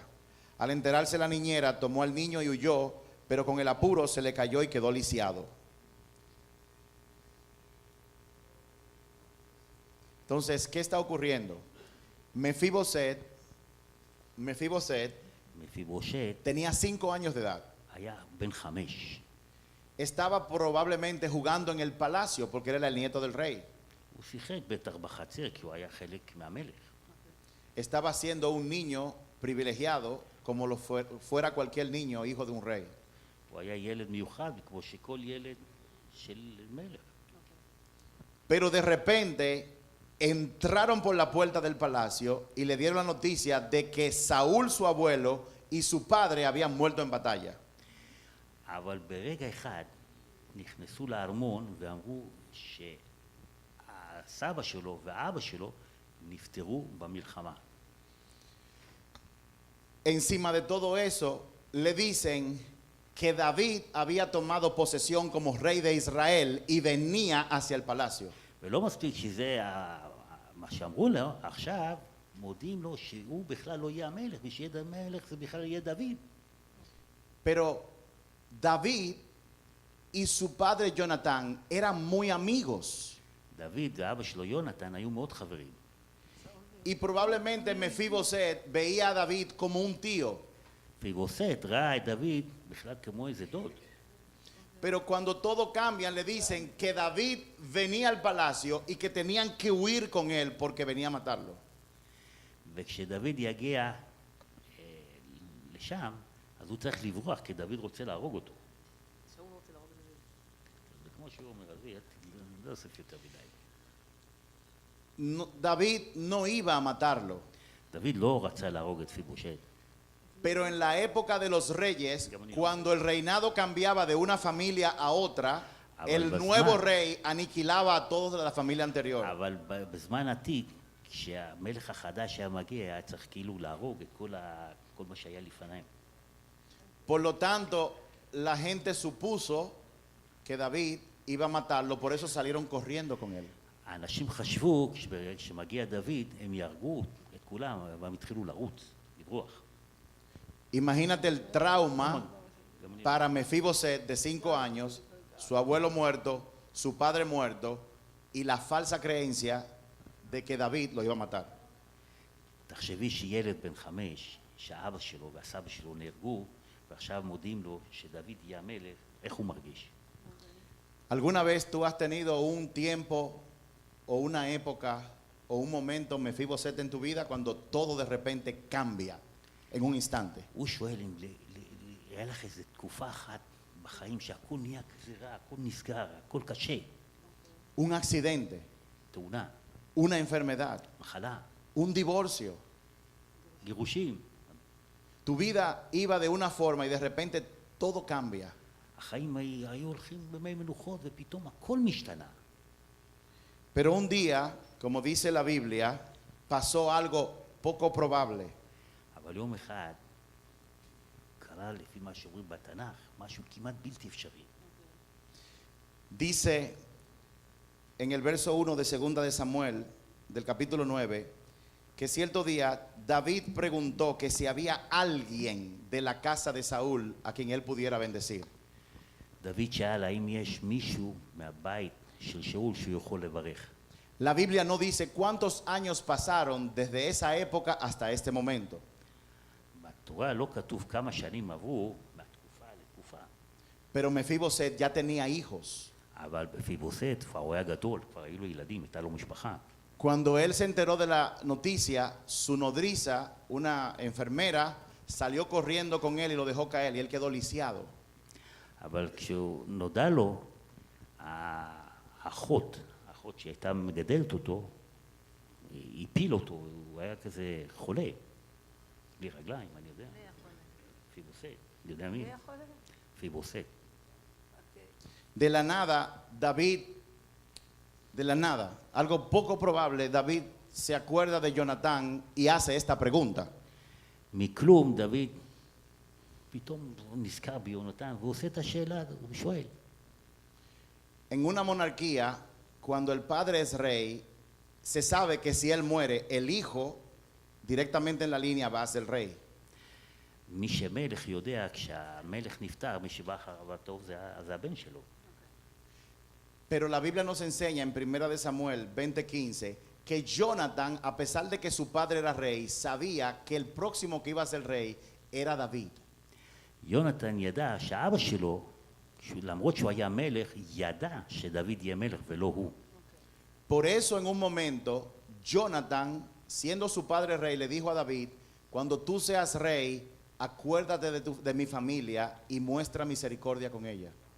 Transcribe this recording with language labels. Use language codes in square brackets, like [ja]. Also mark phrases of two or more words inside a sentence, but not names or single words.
[es] Al enterarse la niñera, tomó al niño y huyó, pero con el apuro se le cayó y quedó lisiado. Entonces, ¿qué está ocurriendo? Mefiboset [he] מפיבושת [es] tenía 5 años de edad. [he] היה בן 5. [es] Estaba probablemente jugando en el palacio porque era el nieto del rey. [he] הוא שיחק בטח בחצר כי הוא היה חלק מהמלך. [es] Estaba siendo un niño privilegiado como lo fuera cualquier niño hijo de un rey. [he] הוא היה ילד מיוחד כמו שכל ילד של מלך. [es] Pero de repente entraron por la puerta del palacio y le dieron la noticia de que Saúl, su abuelo, y su padre habían muerto en batalla. [he] אבל ברגע אחד נכנסו לארמון ואמרו שהסבא שלו והאבא שלו נפטרו במלחמה. [es] Encima de todo eso, le dicen que David había tomado posesión como rey de Israel y venía hacia el palacio. [he] ולא מספיק שזה מה שאמרו לו, עכשיו מודיעים לו שהוא בכלל לא יהיה המלך, מי שיהיה המלך זה בכלל יהיה דוד. [es] Pero David y su padre Jonatán eran muy amigos. [he] דוד ואבא שלו יונתן היו מאוד חברים. [es] Y probablemente Mefiboset veía a David como un tío. [he] מפיבושת ראה את דוד בכלל כמו איזה דוד. [es] Pero cuando todo cambia, le dicen que David venía al palacio y que tenían que huir con él porque venía a matarlo. [he] וכשדוד יגיע לשם, אז הוא צריך לברוח, כי דוד רוצה להרוג אותו. זה כמו שהוא אומר, אז לא אוסף יותר מדי. [es] David no iba a matarlo. [he] דוד לא רצה להרוג את מפיבושת. [es] Pero en la época de los reyes, cuando el reinado cambiaba de una familia a otra, el nuevo rey aniquilaba a todos de la familia anterior. [he] אבל בזמן עתיק, כשהמלך החדש היה מגיע, היה צריך כאילו להרוג את כל מה שהיה לפניהם. [es] Por lo tanto, la gente supuso que David iba a matarlo, por eso salieron corriendo con él. [he] האנשים חשבו, כשמגיע דוד, הם יהרגו את כולם, והם התחילו לרוץ, לברוח. [es] Imagínate el trauma para Mefiboset de 5 años, su abuelo muerto, su padre muerto y la falsa creencia de que David lo iba a matar. [he] תחשבי שילד בן 5, שהאבא שלו והסבא שלו נהרגו, ועכשיו מודיעים לו שדוד יהיה המלך, איך הוא מרגיש? [es] ¿Alguna vez tú has tenido un tiempo o una época o un momento Mefiboset en tu vida cuando todo de repente cambia en un instante? [he] הוא שואל אם היה לך איזו תקופה אחת בחיים שהכל נהיה כזה רע, הכל נסגר, הכל קשה. [es] Un accidente, [he] תאונה, [es] una enfermedad, [he] מחלה, [es] un divorcio. [he] גירושים. [es] Tu vida iba de una forma y de repente todo cambia. [he] החיים היו הולכים במי מנוחות ופתאום הכל משתנה. [es] Pero un día, como dice la Biblia, pasó algo poco probable. [he] אבל יום אחד קרה לפי מה שאומרים בתנ"ך, משהו כמעט בלתי אפשרי. [es] Dice en el verso 1 de 2 de Samuel, del capítulo 9, que cierto día David preguntó que si había alguien de la casa de Saúl a quien él pudiera bendecir. [he] דוד שאל האם יש מישהו מהבית של שאול שהוא יכול לברך. [es] La Biblia no dice cuántos años pasaron desde esa época hasta este momento. [he] בתורה לא כתוב כמה שנים עברו מהתקופה לתקופה. [es] Pero Mefiboset ya tenía hijos. [he] אבל בפיבוסת כבר הוא היה גדול, כבר היו לו ילדים, הייתה לו משפחה. [es] Cuando él se enteró de la noticia, su nodriza, una enfermera, salió corriendo con él y lo dejó caer y él quedó lisiado. [he] אבל כשהוא נודע לו, האחות שהייתה מגדלת אותו, הפיל אותו, הוא היה כזה חולה. בלי רגליים, אני יודע. פיבוסת, אני יודע מי? פיבוסת. [es] De la nada, algo poco probable, David se acuerda de Jonatán y hace esta pregunta. [he] מכלום דוד פתאום נזכר ביונתן והוא עושה את השאלה, הוא שואל. [es] En una monarquía, cuando el padre es rey, se sabe que si él muere, el hijo directamente en la línea va a ser rey. [he] מי שמלך יודע, כשהמלך נפטר, מי שבא אחריו הטוב זה הבן שלו. [es] Pero la Biblia nos enseña en 1 de Samuel 20:15 que Jonathan, a pesar de que su padre era rey, sabía que el próximo que iba a ser rey era David. [he] יונתן ידע שאבא שלו, למרות שהוא היה מלך, ידע שדוד יהיה מלך ולא הוא. [es] Por eso en un momento, Jonathan, siendo su padre rey, le dijo a David, cuando tú seas rey, acuérdate de mi familia y muestra misericordia con ella.